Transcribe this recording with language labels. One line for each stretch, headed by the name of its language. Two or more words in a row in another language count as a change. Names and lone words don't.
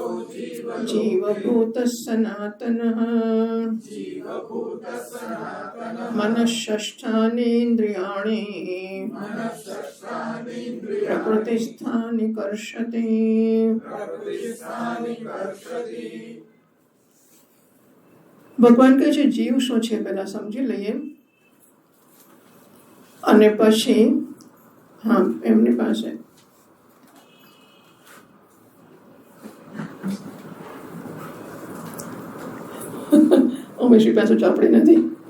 Sanskrit: जीवभूतः सनातनः जीवभूतः सनातनः मनःषष्ठानीन्द्रियाणि मनःषष्ठानीन्द्रियाणि प्रकृतिस्थानि कर्षति प्रकृतिस्थानि कर्षति
Gujarati: ભગવાન કહે છે જીવ શું છે પહેલા સમજી લઈએ અને પછી હા એમની પાસે ઉમેશી પાસે ચોપડી નથી